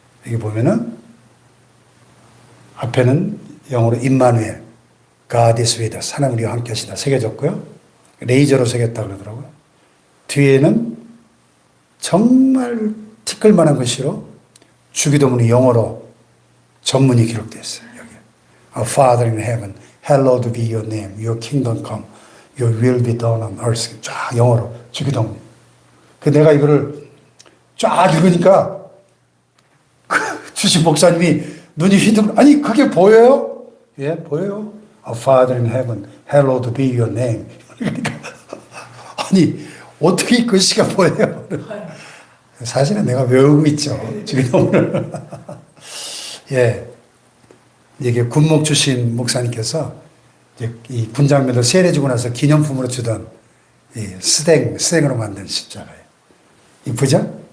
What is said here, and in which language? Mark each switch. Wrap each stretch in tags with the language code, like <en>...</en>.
<ko>여기 보면은 앞에는 영어로 임마누엘,</ko> <en>God is with us,</en> <ko>하나님 우리와 함께 하시다 새겨졌고요. 레이저로 새겼다 그러더라고요. 뒤에는 정말 티끌만한 글씨로 주기도문이 영어로 전문이 기록되어 있어요. 여기.</ko> <en>Our Father in heaven, hallowed be your name, your kingdom come, your will be done on earth.</en> <ko>쫙 영어로 주기도문. 그 내가 이거를 쫙 읽으니까 주신 목사님이 눈이 휘둥, 아니 그게 보여요? 예, 보여요.</ko> <en>Our Father in heaven, hallowed be your name.</en> <ko>그러니까 아니 어떻게 글씨가 보여요? 사실은 내가 외우고 있죠. 주기도문을. 예, 이게 군목 주신 목사님께서 이 군장면을 세례주고 나서 기념품으로 주던 이 스댕으로 만든 십자가예요. 이쁘죠?</ko>